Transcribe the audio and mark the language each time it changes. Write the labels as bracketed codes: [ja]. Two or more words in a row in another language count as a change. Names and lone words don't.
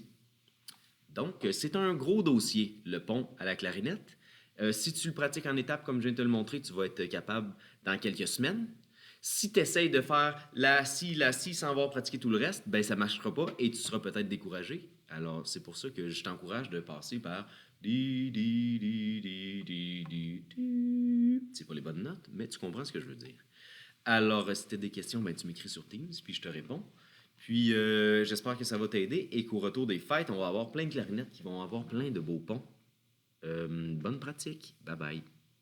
[fr] Donc, c'est un gros dossier, le pont à la clarinette. Si tu le pratiques en étapes, comme je viens de te le montrer, tu vas être capable dans quelques semaines. Si tu essayes de faire la si sans avoir pratiqué tout le reste, ben ça ne marchera pas et tu seras peut-être découragé. Alors, c'est pour ça que je t'encourage de passer par di, di, di, di, di, di, di. C'est pas les bonnes notes, mais tu comprends ce que je veux dire. Alors, si tu as des questions, ben, tu m'écris sur Teams, puis je te réponds. Puis, j'espère que ça va t'aider et qu'au retour des fêtes, on va avoir plein de clarinettes qui vont avoir plein de beaux ponts. Bonne pratique. Bye bye.